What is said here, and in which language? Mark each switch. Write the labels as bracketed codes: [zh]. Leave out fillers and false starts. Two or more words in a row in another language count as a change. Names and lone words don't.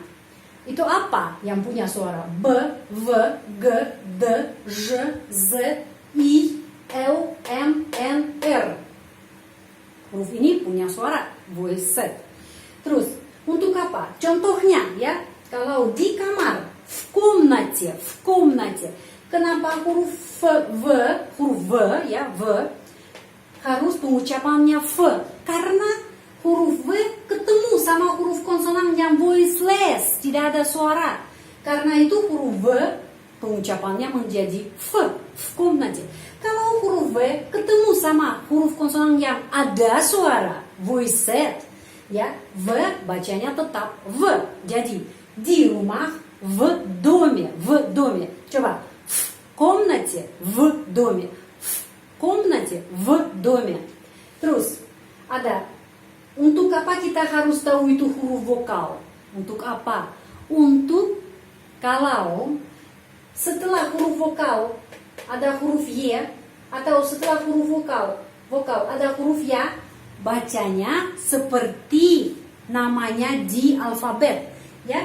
[id] Itu apa yang punya suara? B, V, G, D, J, Z, I, L, M, N, R. Huruf ini punya suara voiced. Terus, untuk apa? Contohnya ya, kalau di kamar, [ru] в комнате. [id] Kenapa huruf V ya, V harus pengucapannya V? Karena huruf V ketemu sama huruf konsonan yang voiceless, tidak ada suara. Karena itu huruf V pengucapannya menjadi [ru] V комнате. [id] Kalau huruf V ketemu sama huruf konsonan yang ada suara, voiced, ya, V bacanya tetap V. Jadi di rumah, [ru] в доме. Coba, в комнате, в доме. В комнате, в доме. [id] Terus ada, untuk apa kita harus tahu itu huruf vokal? Untuk apa? Untuk kalau setelah huruf vokal ada huruf Y, atau setelah huruf vokal ada huruf Ya, bacanya seperti namanya di alfabet ya.